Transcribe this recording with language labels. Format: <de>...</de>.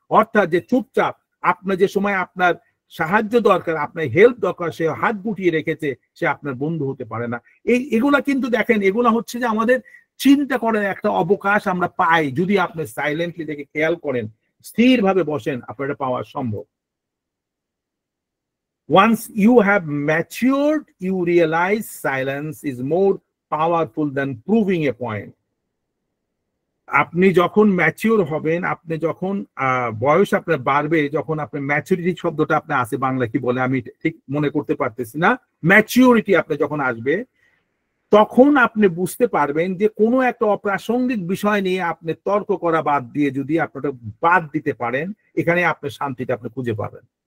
<bn>অর্থাৎ যে চুপচাপ, আপনার যে সময় আপনার সাহায্য দরকার, আপনার হেল্প দরকার, সে হাত গুটিয়ে রেখেছে, সে আপনার বন্ধু হতে পারে না। এগুলা কিন্তু দেখেন, এগুলা হচ্ছে যে আমাদের চিন্তা করার একটা অবকাশ আমরা পাই যদি আপনি সাইলেন্টলি দেখে খেয়াল করেন, স্থির ভাবে বসেন, আপনার এটা পাওয়া সম্ভব।</bn> <en>Once you have matured, you realize silence is more powerful than proving a point.</en> <bn>আপনি যখন ম্যাচিওর হবেন, আপনি যখন বয়স আপনার বাড়বে, যখন আপনার ম্যাচুরিটি শব্দটা আপনার আছে, বাংলা কি বলে আমি ঠিক মনে করতে পারতেছি না, ম্যাচিওরিটি আপনি যখন আসবে, তখন আপনি বুঝতে পারবেন যে কোনো একটা অপ্রাসঙ্গিক বিষয় নিয়ে আপনি তর্ক করা বাদ দিয়ে যদি আপনারা বাদ দিতে পারেন, এখানে আপনার শান্তিটা আপনি খুঁজে পাবেন।</bn>